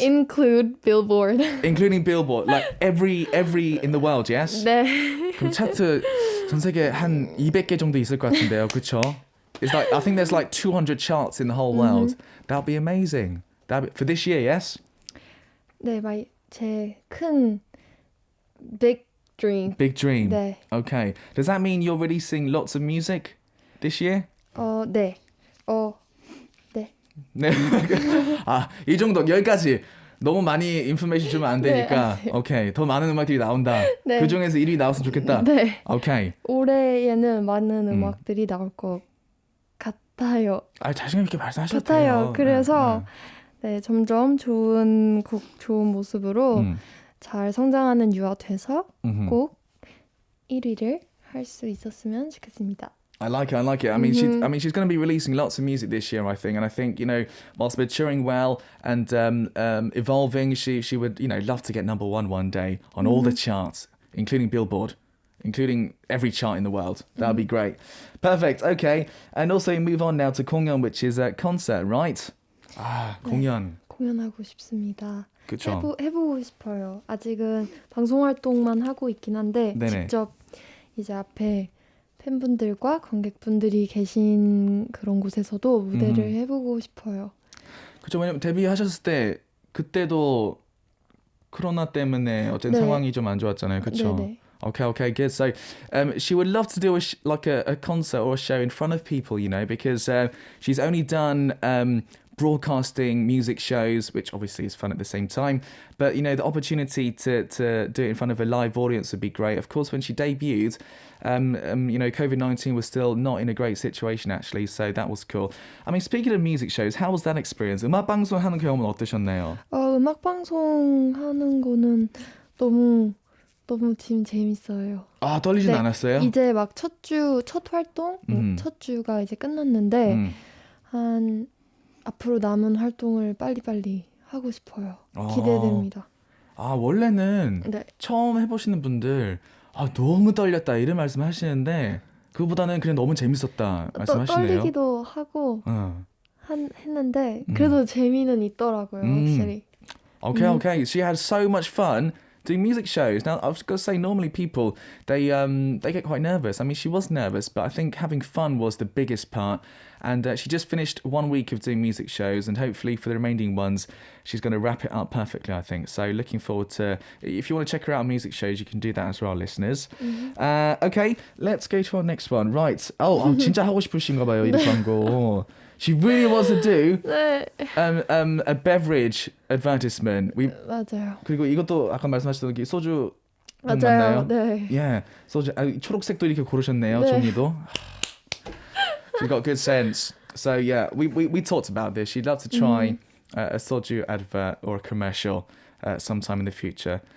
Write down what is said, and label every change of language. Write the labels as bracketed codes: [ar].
[en] Include Billboard. Including Billboard. Like every in the world, yes? [ko] 네. 그럼 차트 전 세계 한 200개 정도 있을 것 같은데요. 그렇죠? [en] It's like I think there's like 200 charts in the whole world. That'd be amazing. For this year, yes? [ko] 네, 제 큰 [en] big dream. Big dream. [ko] 네. [en] Okay. Does that mean you're releasing lots of music this year? [ko] 네. 네. 아, 이 정도 여기까지. 너무 많이 인포메이션 주면 안 되니까. 네. 오케이. 더 많은 음악들이 나온다. 네. 그 중에서 1위 나왔으면 좋겠다. 네. 오케이. 올해에는 많은 음악들이 나올 것 같아요. 아, 자신감 있게 말씀하셔도 같아요. 돼요. 그래서 네, 점점 좋은 곡, 좋은 모습으로 잘 성장하는 유아 돼서 꼭 1위를 할 수 있었으면 좋겠습니다. [en] I like it. I mean, she's going to be releasing lots of music this year, I think. And I think, whilst maturing well and evolving, she would, love to get number one day on all the charts, including Billboard, including every chart in the world. That would be great. Perfect. Okay. And also move on now to 공연, which is a concert, right? [ko] 아, 공연. 네, 공연하고 싶습니다. 그쵸. 해보고 싶어요. 아직은 방송 활동만 하고 있긴 한데 네네. 직접 이제 앞에 팬분들과 관객분들이 계신 그런 곳에서도 무대를 해보고 싶어요. 그렇죠. 왜냐면 데뷔하셨을 때 그때도 코로나 때문에 어쨌든 네. 상황이 좀 안 좋았잖아요. 그렇죠. 네네. [en] Okay, good. So, she would love to do a concert or a show in front of people, because she's only done broadcasting music shows, which obviously is fun at the same time. But, the opportunity to do it in front of a live audience would be great. Of course, when she debuted, COVID-19 was still not in a great situation, actually. So that was cool. I mean, speaking of music shows, how was that experience? [ko] 음악방송 하는 경험은 어떠셨나요? 음악방송 하는 거는 너무 지금 재밌어요. 아, 떨리진 네, 않았어요? 이제 막 첫 활동? 첫 주가 이제 끝났는데 한 앞으로 남은 활동을 빨리빨리 하고 싶어요. 기대됩니다. 아, 원래는 네. 처음 해보시는 분들 너무 떨렸다 이런 말씀 하시는데 그거보다는 그냥 너무 재밌었다 말씀하시네요. 떨리기도 하고 했는데 그래도 재미는 있더라고요. 확실히. [en] Okay. She had so much fun doing music shows. Now, I've got to say, normally people, they get quite nervous. I mean, she was nervous, but I think having fun was the biggest part. And she just finished 1 week of doing music shows, and hopefully for the remaining ones, she's going to wrap it up perfectly, I think. So looking forward to, if you want to check her out on music shows, you can do that as well, listeners. Okay, let's go to our next one. Right. [ko] 진짜 하고 싶으신가 봐요, 이 광고. [en] She really wants to do [ko] 네. [en] a beverage advertisement. [ko] 맞아요. 그리고 이것도 아까 말씀하셨던 게 소주 맞아요. 맞나요? 네. [en] Yeah, 소주. [ko] 초록색도 이렇게 고르셨네요. 네. 종이도. [en] She's got good sense. So yeah, we talked about this. She'd love to try a soju advert or a commercial sometime in the future.